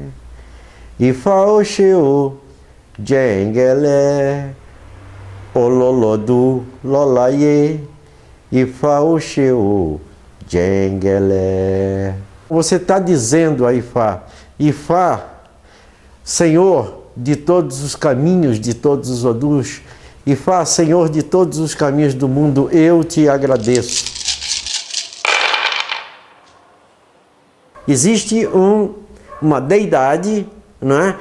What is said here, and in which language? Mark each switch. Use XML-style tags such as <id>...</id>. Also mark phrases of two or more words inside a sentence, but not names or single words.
<yo>Ifa Oxeô, Djenguelé. Ololodu, Lolaie. Ifa Oxeô, Djenguelé.</yo> <pt>Você está dizendo a Ifá, Ifá, Senhor de todos os caminhos, de todos os Odus, Ifá, Senhor de todos os caminhos do mundo, eu te agradeço. Existe uma deidade, não é?</pt>